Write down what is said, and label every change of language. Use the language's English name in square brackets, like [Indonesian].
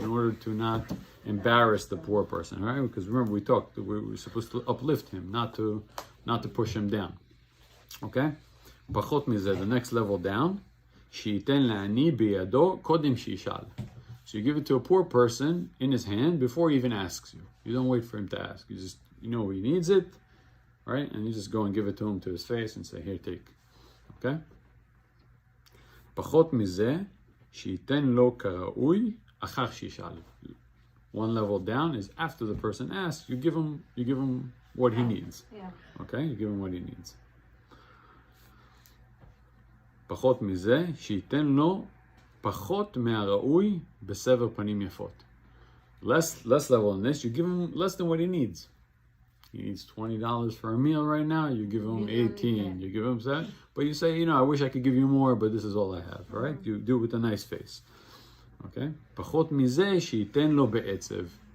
[English] In order to not embarrass the poor person, right? Because remember, we talked, we were supposed to uplift him, not to push him down, okay? [Hebrew] פחות מזה, [English] the next level down, [Hebrew] שייתן לעני בידו קודם שישאל. [English] So you give it to a poor person in his hand before he even asks you. You don't wait for him to ask. You know he needs it, right? And you just go and give it to him to his face and say, here, take. Okay? [Hebrew] פחות מזה, שייתן לו כראוי אחר שישאל. [English] One level down is after the person asks, you give him what he needs. Yeah. Okay? You give him what he needs. [Hebrew] פחות מזה, שייתן לו פחות מהראוי בסבר פנים יפות. [English] Less level than this, you give him less than what he needs. He needs $20 for a meal right now, you give him 18, you give him that, but you say, I wish I could give you more, but this is all I have, right? You do it with a nice face. Okay? [Hebrew] פחות מזה, שייתן לו בעצב.